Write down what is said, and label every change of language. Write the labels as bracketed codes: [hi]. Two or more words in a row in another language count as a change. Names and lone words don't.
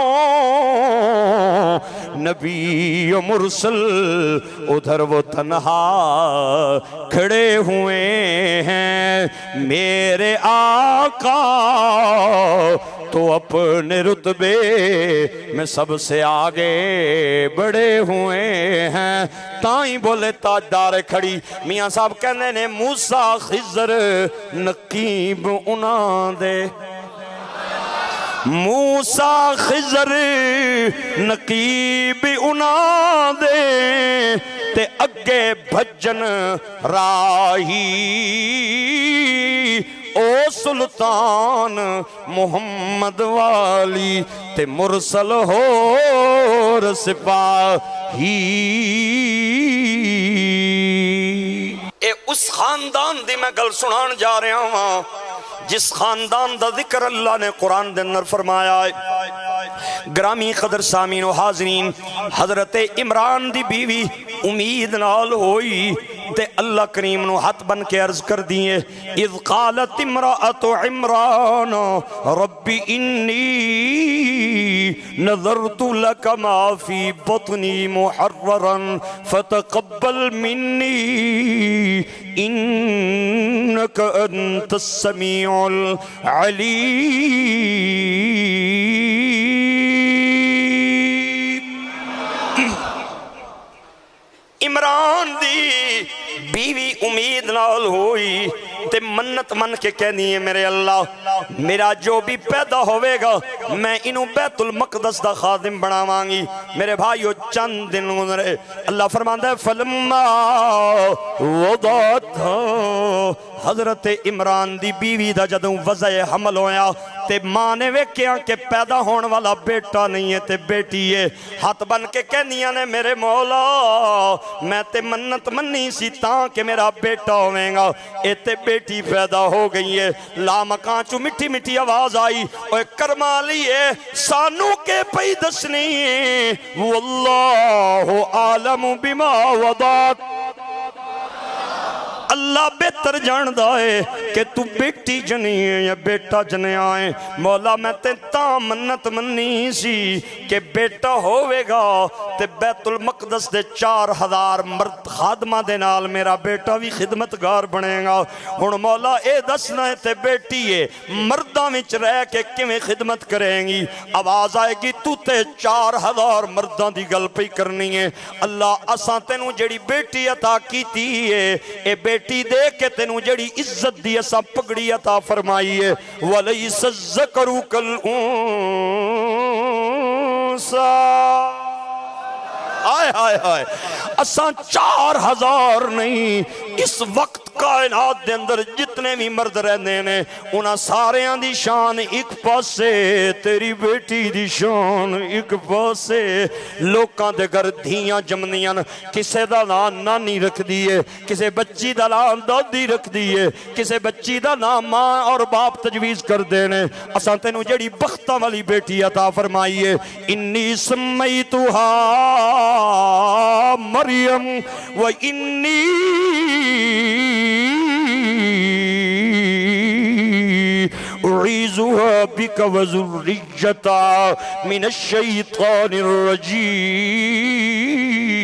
[ur] نبی و مرسل ادھر وہ تنہا کھڑے ہوئے ہیں میرے آقا تو اپنے رتبے میں سب سے آگے بڑے ہوئے ہیں [pa] تائیں بولے تاجدار کھڑی میاں صاحب کہنے نے موسیٰ خضر نقیب انہاں دے موسیٰ خضر نقیب انہاں دے تے اگے بھجن راہی او سلطان محمد والی تے مرسل ہو سپاہی اے اس خاندان دی میں گل سنان جا رہا ہوں جس خاندان دا ذکر اللہ نے قرآن دے اندر فرمایا ہے گرامی قدر سامین و حاضرین حضرت عمران دی بیوی امید نال ہوئی تے اللہ کریم نو ہاتھ بن کے عرض کر دیئے [ar] اذ قالت امرأت عمران ربی انی نظرت لک ما فی بطنی محررا فتقبل منی انک انت السمیع العلیم [pa] عمران دی بیوی امید نال ہوئی تے منت من کے کہنی ہے میرے اللہ میرا جو بھی پیدا ہوئے گا میں انہوں بیت المقدس دا خادم بناواں گی میرے بھائیو چند دن گزرے اللہ فرماندہ ہے فلما وضعتھا حضرت عمران دی بیوی دا جدوں وضع حمل ہویا تے ماں نے ویکھیا کہ پیدا ہون والا بیٹا نہیں ہے تے بیٹی ہے ہاتھ بن کے کہنیاں نے میرے مولا میں تے منت منی سی تاں کہ میرا بیٹا ہوئے گا اے تے بیٹی پیدا ہو گئی ہے لا مکان چو مٹھی مٹھی آواز آئی اوے کرمالی ہے سانو کے پئی دسنی ہے [ar] واللہ عالم بما وضعت [pa] اللہ بہتر جاندہ ہے کہ تو بیٹی جنی ہے یا بیٹا جنے آئے مولا میں تے تاں منت منی سی کہ بیٹا ہوئے گا تے بیت المقدس دے 4000 مرد خادمہ دے نال میرا بیٹا بھی خدمتگار بنے گا ہن مولا اے دسنا ہے تے بیٹی ہے مرداں وچ رہ کے کیویں خدمت کریں گی آواز آئے گی تو تے 4000 مرداں دی گل پئی کرنی ہے اللہ اساں تینوں جڑی بیٹی عطا کیتی ہے اے بیٹی دے کے تینوں جڑی عزت دی اساں پگڑی عطا فرمائی ہے [ar] وَلَيْسَ الذَّكَرُ كَالْأُنثَى [pa] آئے آئے آئے اساں 4000 نہیں اس وقت کائنات دے اندر جتنے بھی مرد رہنے نے انہاں ساریاں دی شان ایک پاسے، تیری بیٹی دی شان ایک پاسے۔ لوکاں دے گھر دھیاں جمنیاں کسے دا نام نانی رکھ دیئے، کسے بچی دا نام دادی رکھ دیئے، کسے بچی دا نام ماں اور باپ تجویز کر دینے۔ اساں تینوں جڑی بختہ والی بیٹی عطا فرمائیے، [ar] انی سمیتہا مریم و انی اعیذها بک وذریتہا من الشیطان الرجیم۔